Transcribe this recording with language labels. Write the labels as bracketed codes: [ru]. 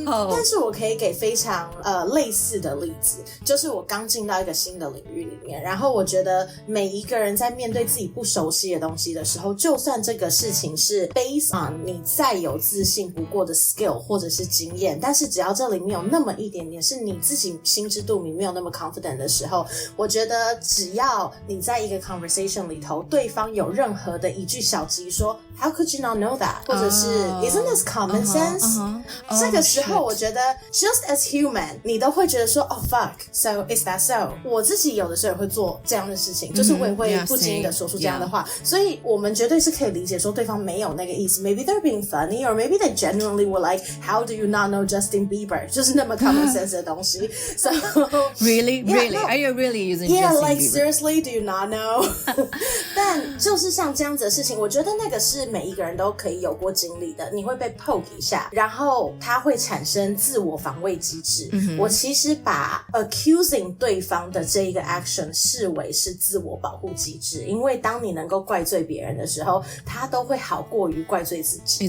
[zh] 但是我可以给非常类似的例子，就是我刚进到一个新的领域里面，然后我觉得每一个人在面对自己不熟悉的东西的时候，就算这个事情是 based on 你再有自信不过的 skill 或者是经验，但是只要这里面有那么一点点是你自己心知肚明没有那么 confident 的时候，我觉得只要你在一个 conversation 里头，对方有任何的一句小鸡说 [en] How could you not know that？ [zh] 或者是 [en] Isn't this common sense？ [zh] 这个时候我觉得 [en] just as human [zh] 你都会觉得说 [en] Oh fuck so is that so？ [zh] 我自己有的时候也会做这样的事情，就是我也会不经意的说出这样的话，所以我们绝对是可以理解说对方没有那个意思， [en] maybe they're being funny or maybe they genuinely were like How do you not know Justin Bieber？ [zh] 就是那么 [en] common sense [zh] 的东西so [en] Really? Really? Are you really using Justin Yeah, like Bieber? seriously, do you not know? [zh] 但就是像这样子的事情，我觉得那个是每一个人都可以有过经历的，你会被 poke 一下，然后它会产生自我防卫机制。我其实把 accusing 对方的这一个 action 视为是自我保护机制，因为当你能够怪罪别人的时候，它都会好过于怪罪自己。